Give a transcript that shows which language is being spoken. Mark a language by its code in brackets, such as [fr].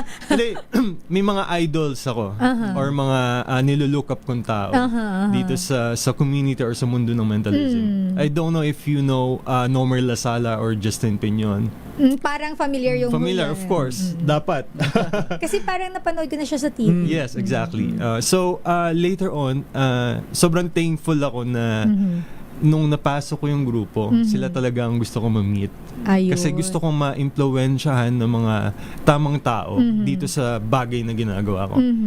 [tl] Hindi, may mga idols ako or mga nilulook up kong tao dito sa community or sa mundo ng mentalism. [en] I don't know if you know Nomer Lasala or Justin Piñon. [tl] Parang familiar yung [en] Familiar, of course. [tl] Dapat. Kasi parang napanood ko na siya sa TV. [en] Yes, exactly. So, later on, [tl] sobrang thankful ako na nung napasok ko yung grupo, sila talaga ang gusto ko ma-meet. Ayun. Kasi gusto kong ma-impluwensyahan ng mga tamang tao dito sa bagay na ginagawa ko.